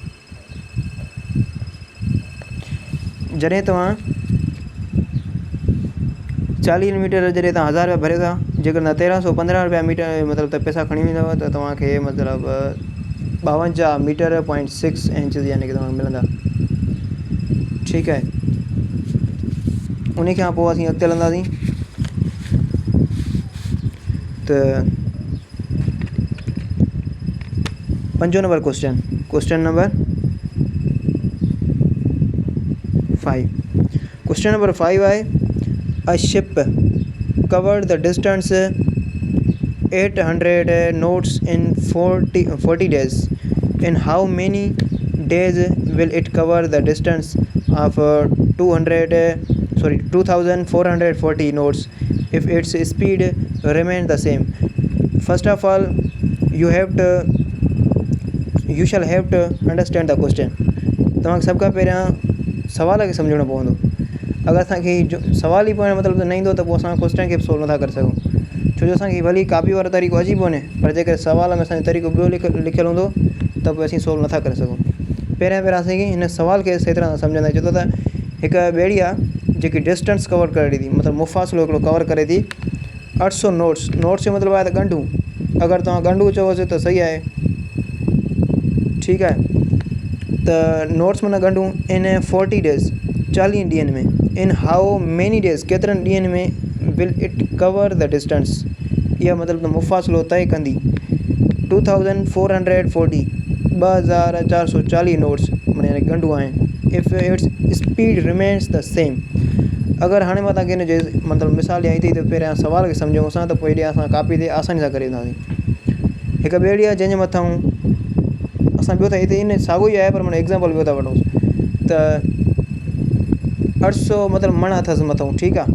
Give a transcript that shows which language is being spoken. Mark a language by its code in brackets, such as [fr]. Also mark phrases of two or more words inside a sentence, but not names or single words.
[sd] जॾहिं तव्हां 40 मीटर जॾहिं तव्हां 1000 रुपया भरियो था, जेकर तव्हां 1315 रुपया मीटर मतिलबु त पैसा खणी वेंदव त तव्हांखे मतिलबु 52 मीटर .6 इंचिस यानी कि तव्हांखे मिलंदा। ठीकु आहे, उन खां पोइ असीं अॻिते हलंदासीं त 5 नंबर [en] question number [sd] 5। [en] question number [sd] 5 आहे, [en] a ship covered the distance 800 knots in 40 days. In how many days will it cover the distance of 2440 knots if its speed remains the same? First of all, you shall have to understand the question. [sd] तव्हांखे सभ खां पहिरियां सवाल खे सम्झणो पवंदो। अगरि असांखे सवाल ई पढ़णु मतिलबु न ईंदो त पोइ असां क्वेश्चन खे सोल्व नथा करे सघूं, छो जो असांखे भली कापी वारो तरीक़ो अची कोन्हे, पर जेकर सवाल में असांजो तरीक़ो ॿियो लिखियलु हूंदो त पोइ असीं सोल्व नथा करे सघूं। पहिरियां असांखे हिन सवाल खे सही तरह सां सम्झंदा आहियूं। छो त हिकु ॿेड़ी आहे जेकी [en] distance cover [sd] करे थी, मतिलबु मुफ़ासिलो हिकिड़ो कवर करे थी 800 नोट्स। नोट्स जो मतिलबु आहे त ॻंढूं। अगरि तव्हां ॻंढूं चओसि त सही आहे, ठीकु आहे। त नोट्स माना ॻंढूं [en] in 40 days [sd] 40 ॾींहंनि में। [en] in how many days [sd] केतिरनि ॾींहंनि में [en] will it cover the distance, [sd] इहा मतिलबु त मुफ़ासिलो तय कंदी। 2440 2440 नोट्स माना यानी गंढू आहिनि। [en] if its speed remains the same. [sd] अगरि हाणे मां तव्हांखे हिन जे मतिलबु मिसाल ॾियां थी त पहिरियां सुवाल खे सम्झूं असां, त पोइ हेॾे असां कापी ते आसानी सां करे वेंदासीं। हिकु ॿेड़ी आहे जंहिंजे मथां असां ॿियो त हिते इन साॻियो ई आहे, पर माना एग्ज़ाम्पल ॿियो था वठूं त 800 मतिलबु मण अथसि मथां, ठीकु आहे।